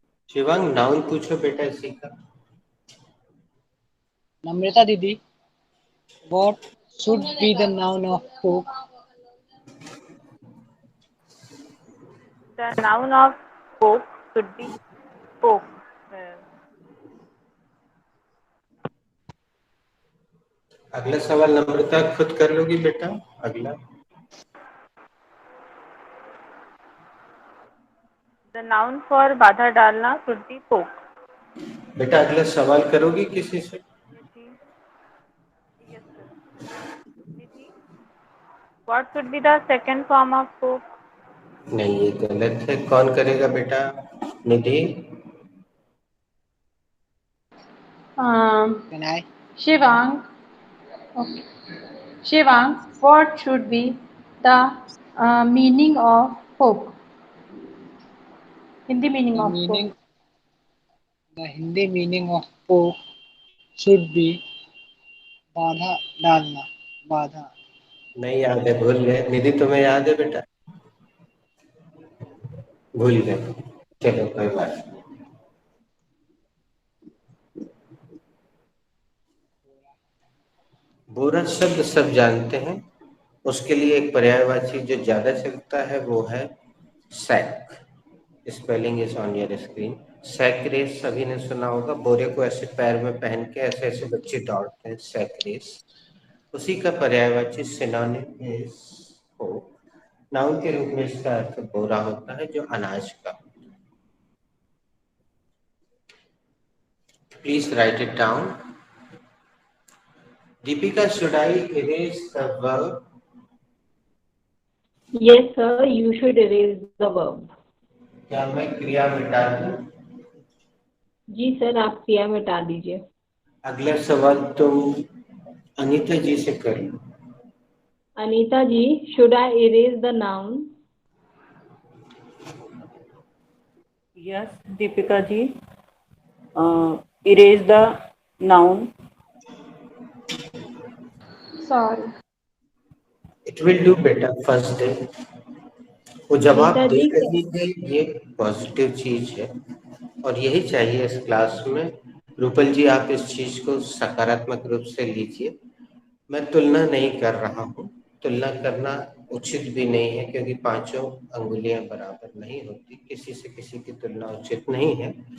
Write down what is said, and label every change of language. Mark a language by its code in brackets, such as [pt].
[hi] Shivang, noun पूछो बेटा इसी का। [en] Namrata Didi, what should be the noun of poke? The noun of poke should be poke. [hi] अगला सवाल नम्रता खुद कर लोगी बेटा। अगला [en] The noun for [hi] बाधा डालना [en] should be poke. [hi] बेटा, अगला सवाल करोगी किसी से? [en] Yes, sir. Nidhi, what should be the second form of poke? [hi] नहीं, ये गलत है। कौन करेगा बेटा? निधि। [en] Can I? Shivang, okay. Shivang, what should be the meaning of poke? Hindi meaning The of poke. meaning, the Hindi meaning of poke should be [hi] बाधा डालना, बाधा। नहीं याद है, भूल गए। निधि, तुम्हें याद है बेटा? भूल गए, चलो कोई बात नहीं। बुरा शब्द सब जानते हैं, उसके लिए एक पर्यायवाची जो ज्यादा चलता है वो है sac. [en] Spelling is on your screen. [hi] Sack race सभी ने सुना होगा, बोरे को ऐसे पैर में पहन के ऐसे ऐसे बच्चे दौड़ते हैं, सैक रेस। उसी का पर्यायवाची [en] Synonym is poke. [hi] नाउन के रूप में इसका अर्थ बोरा होता है, जो अनाज का। [en] Please write it down. Deepika, should I erase the verb? Yes, sir, you should erase the verb. [hi] क्या मैं क्रिया मिटा दूं? जी सर, आप क्रिया मिटा दीजिए। अगला सवाल तुम अनीता जी से कर लो। [en] Anita ji, should I erase the noun? Yes, Deepika ji. Erase the noun. Sorry. It will do better first day. [hi] वो जवाब अनीता दे जी, रही है, ये पॉजिटिव चीज है और यही चाहिए इस क्लास में। रूपल जी, आप इस चीज को सकारात्मक रूप से लीजिए। मैं तुलना नहीं कर रहा हूँ, तुलना करना उचित भी नहीं है, क्योंकि पांचों अंगुलियां बराबर नहीं होती, किसी से किसी की तुलना उचित नहीं है।